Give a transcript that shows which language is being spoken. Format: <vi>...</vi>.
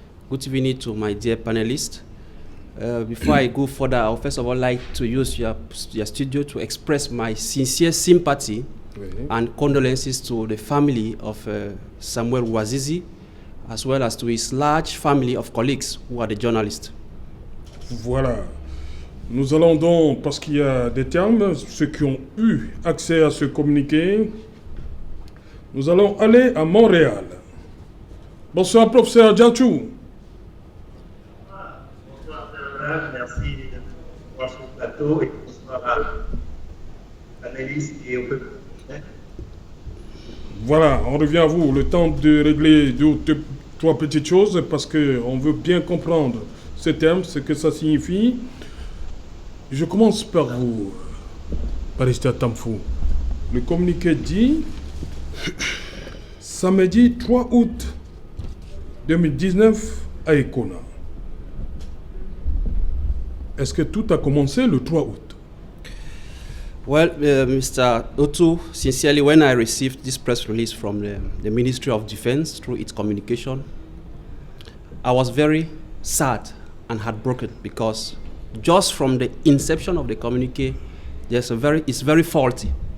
<en>Good evening to my dear panelists. Before I go further, I would first of all like to use your studio to express my sincere sympathy and condolences to the family of Samuel Ouazizi, as well as to his large family of colleagues who are the journalists.</en> <fr>Voilà. Nous allons donc, parce qu'il y a des termes, ceux qui ont eu accès à ce communiqué, nous allons aller à Montréal. Bonsoir, professeur Djanchou. Bonsoir, merci de voir sur le plateau et bonsoir à l'analyste et au peuple. Voilà, on revient à vous. Le temps de régler trois petites choses parce qu'on veut bien comprendre ces termes, ce que ça signifie. Je commence par vous, Barista Tamfou. Le communiqué dit... Samedi 3 août 2019 à Ekona. Est-ce que tout a commencé le 3 août?</fr> <en>Well, Mr. Otu, sincerely, when I received this press release from the Ministry of Defense through its communication, I was very sad and heartbroken because just from the inception of the communique, it's very faulty.</en>